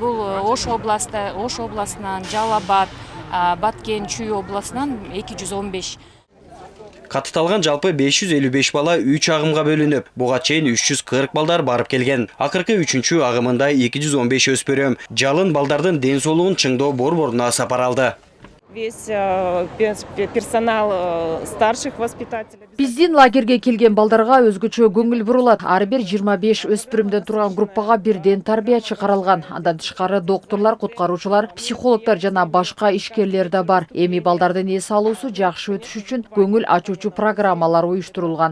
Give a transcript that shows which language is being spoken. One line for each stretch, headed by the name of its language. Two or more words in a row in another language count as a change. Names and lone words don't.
Kyrgyz: Бул Ош областынан, Жалал Абад, Баткен, Чүй областынан 215. Катталган жалпы 555 бала 3 агымга бөлүнүп, буга чейин 340 балдар барып келген. Акыркы 3-чү агымында 215 өспөрөм жалын балдардын ден соолугун чыңдоо борборуна сапар алды.
Russian: Весь персонал старших воспитателей.
Kyrgyz: Биздин лагерге келген балдарга өзгөчө көңүл бурулат. Ар бир 25 өспүрүмдөн турган группага бирден тарбиячы каралган. Андан тышкары докторлор, куткаруучулар, психологдор жана башка ишкерлер да бар. Эми балдардын эс алуусу жакшы өтүш үчүн көңүл ачуучу программалар уюштурулган.